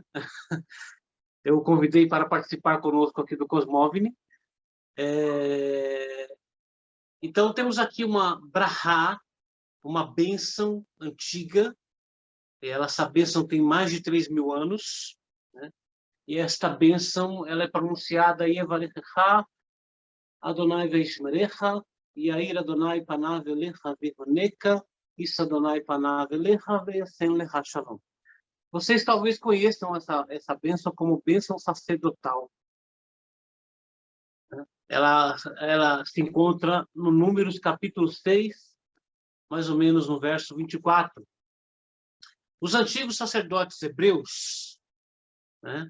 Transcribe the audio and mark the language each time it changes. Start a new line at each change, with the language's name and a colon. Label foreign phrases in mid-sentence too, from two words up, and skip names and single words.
Portuguese: Eu o convidei para participar conosco aqui do Cosmovini. Então, temos aqui uma brahá, uma bênção antiga. Essa bênção tem mais de 3.000 anos, né? E esta bênção ela é pronunciada
Hebrew: יברכך יהוה וישמרך יאר יהוה פניו אליך ויחנך ישא יהוה פניו אליך וישם לך שלום.
Portuguese: Vocês talvez conheçam essa bênção como bênção sacerdotal. Ela se encontra no Números capítulo 6, mais ou menos no verso 24. Os antigos sacerdotes hebreus, né?